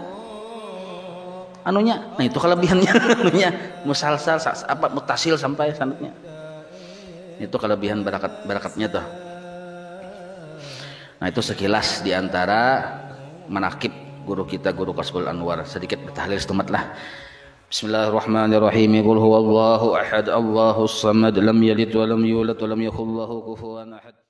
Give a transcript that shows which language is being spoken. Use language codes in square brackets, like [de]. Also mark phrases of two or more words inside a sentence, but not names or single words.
[bjn] Anunya, nah itu kelebihannya, anunya [ar] مسلسل متصل [bjn] sampai sanadnya. Itu kelebihan barakatnya tuh. Nah itu sekilas diantara manakib guru kita, guru Kasbul Anwar. Sedikit bertahlil setumat lah. [ar] بسم الله الرحمن الرحيم. قل هو الله أحد، الله الصمد، لم يلد ولم يولد ولم يكن له كفوا أحد.